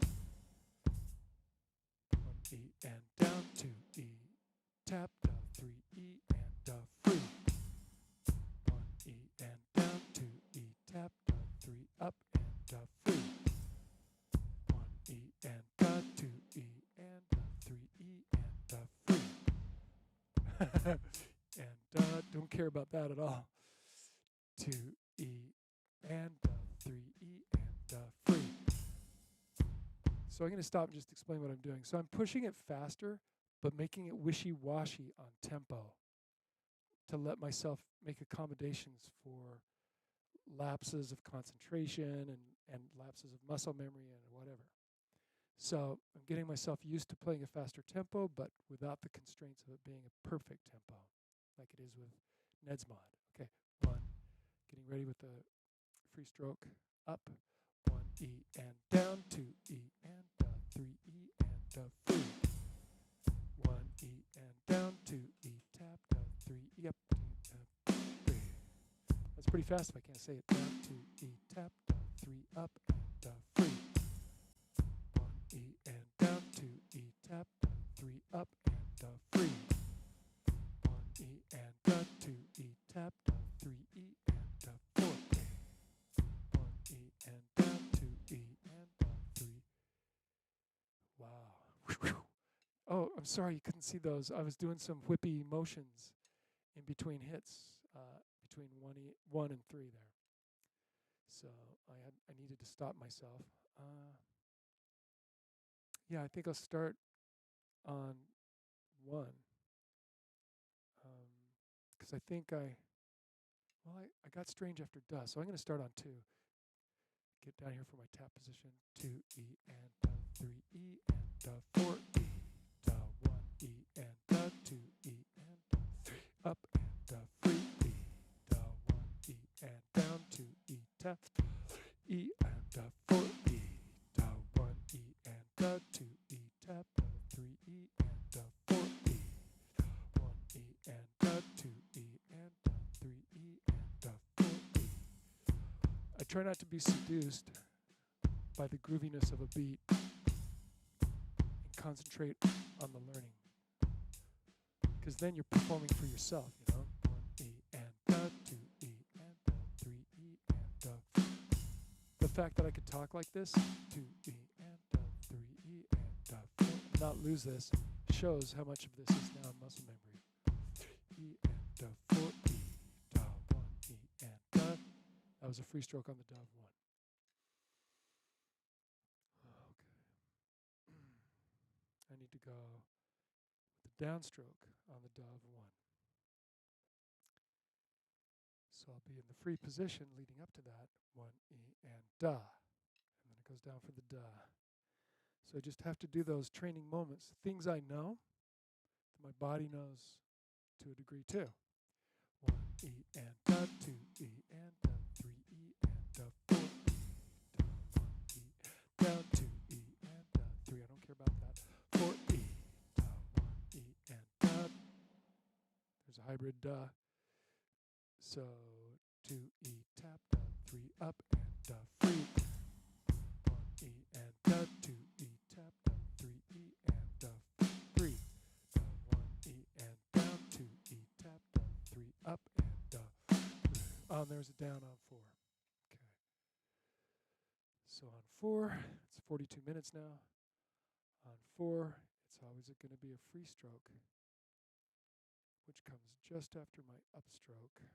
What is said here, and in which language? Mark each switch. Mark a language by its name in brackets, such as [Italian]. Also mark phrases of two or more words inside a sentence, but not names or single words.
[English] 1 E and down, 2 E tap, 3 E and free. 1 E and down, 2 E tap, 3 up and free. 1 E and 2 E and 3 E and free. And don't care about that at all. 2 E and 3 E and free. So I'm going to stop and just explain what I'm doing. So I'm pushing it faster, but making it wishy-washy on tempo to let myself make accommodations for lapses of concentration and lapses of muscle memory and whatever. So I'm getting myself used to playing a faster tempo, but without the constraints of it being a perfect tempo, like it is with Nedsmod. Okay, 1, getting ready with the free stroke, up, 1 E and down, 2 E and 3 E and free. 1 E and down, 2 E tap, 3 E up, free. That's pretty fast if I can't say it. Down, 2 E tap, 3 up and free. 1 E and down, 2 E tap, 3 up and free. 1 E and 2 E tap, 3 E and 4. 1 E and 2 E and 3. Wow. Oh, I'm sorry you couldn't see those. I was doing some whippy motions in between hits, between 1 and 3 there. So I needed to stop myself. Yeah, I think I'll start on 1. because I think I got strange after duh, so I'm going to start on 2. Get down here for my tap position. 2 E and duh, 3 E and duh, 4 E, duh, 1 E and duh, 2 E and duh, 3 up and duh, 3 E, duh, 1 E and down, 2 E tap, 3 E and duh, 4 E, duh, 1 E and duh, 2 E tap, 3 E and duh, 4 E, 1 E and duh, 2 E and duh, 3 E and duh, 4 E. I try not to be seduced by the grooviness of a beat and concentrate on the learning. Because then you're performing for yourself, 1 E and duh, 2 E and duh, 3 E and duh. The fact that I could talk like this, 2 E and duh, 3 E and duh, 4, and not lose this, shows how much of this is now muscle memory. 3 E and duh, 4 E, duh, 1 E and duh. That was a free stroke on the duh of 1. I need to go with the downstroke on the duh of 1. So I'll be in the free position leading up to that, 1 E and duh. And then it goes down for the duh. So I just have to do those training moments, things I know, that my body knows to a degree too. 1 E and duh, 2 E and duh, 3 E and duh, 4 E, duh, 1 E, down 2 E and duh, 3, I don't care about that, 4 E, duh, 1 E and duh. There's a hybrid duh. So 2 E tap, duh, 3 up and duh, free. 1 E and duh, 2 E tap, duh, 3 E and duh, 3. Duh, 1 E and down, 2 E tap, duh, 3 up and duh. Oh, there's a down on 4. Okay. So on 4, it's 42 minutes now. On 4, it's always going to be a free stroke, which comes just after my upstroke.